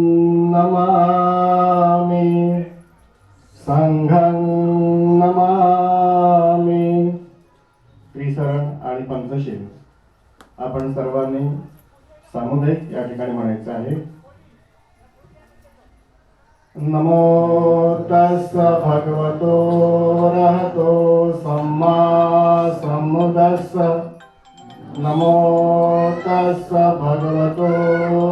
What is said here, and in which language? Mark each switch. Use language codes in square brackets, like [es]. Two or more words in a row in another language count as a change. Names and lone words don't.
[pi] नमामि संघं नमामि. [mr] त्रिशरण आणि पंचशील आपण सर्वांनी सामुदायिक या ठिकाणी म्हणायचं आहे. [pi] नमो तस् भगवतो अरहतो सम्मा सम्बुद्धस्स. नमो तस् भगवतो